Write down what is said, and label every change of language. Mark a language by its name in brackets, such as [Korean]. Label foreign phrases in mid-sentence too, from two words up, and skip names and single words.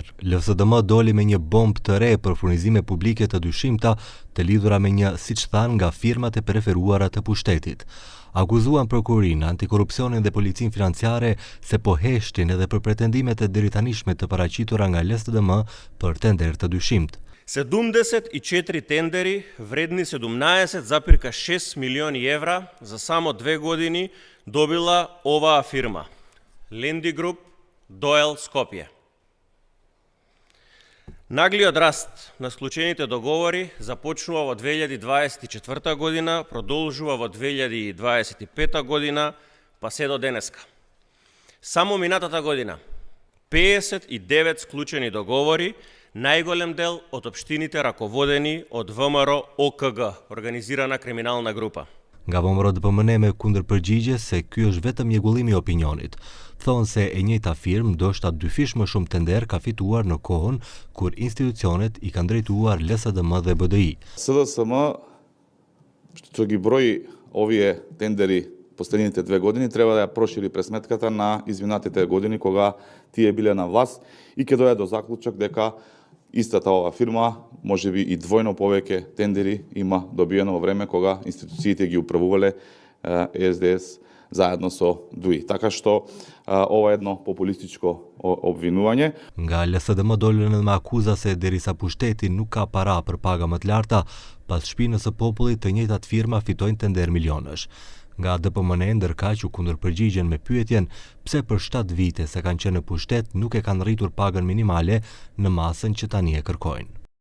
[Albanian] LSDM doli me një bombë të re për furnizime publike të dyshimta të lidhura me një, siç thanë, nga firmat e preferuara të pushtetit. Akuzuan prokurorinë, antikorrupsionin dhe policinë financiare se po heshtin edhe për pretendimet e deritanishme të paraqitura nga LSDM për tender të dyshimt. [Macedonian] 74 тендери вредни 17,6 милиони евра за само 2 години добила оваа фирма Ленди Груп Доел Скопје. Наглиот раст на склучените договори започнува во 2024 година, продолжува во 2025 година, па се до денеска. Само минатата година 59 склучени договори, најголем дел од општините раководени од ВМРО ОКГ, организирана криминална група. [Albanian] Nga VMRO DPMN me kundërpërgjigje se ky është vetëm mjegullim i opinionit. Thonë se e njëjta firmë ndoshta dyfish më shumë tender ka fituar në kohën kur institucionet i kanë drejtuar LSDM dhe BDI. [Macedonian] СДСМ што ги брои овие тендери последните 2 години треба да ја прошири пресметката на изминатите години кога тие биле на власт и ќе дојде до заклучок дека истата ова фирма можеби и двојно повеќе тендери има добиено во време кога институциите ги управувале СДС заедно со ДУИ. Така што ова е едно популистичко обвинување. [Albanian] Nga LSDM dolën me akuza se derisa pushteti nuk ka para për paga më të larta, pas shpinës së popullit të njëjtat firma fitojnë tender milionësh. Nga DPMN ndërkaq u kundërpërgjigjen me pyetjen pse për 7 vite se kanë qenë në pushtet nuk e kanë rritur pagën minimale në masën që tani e kërkojnë.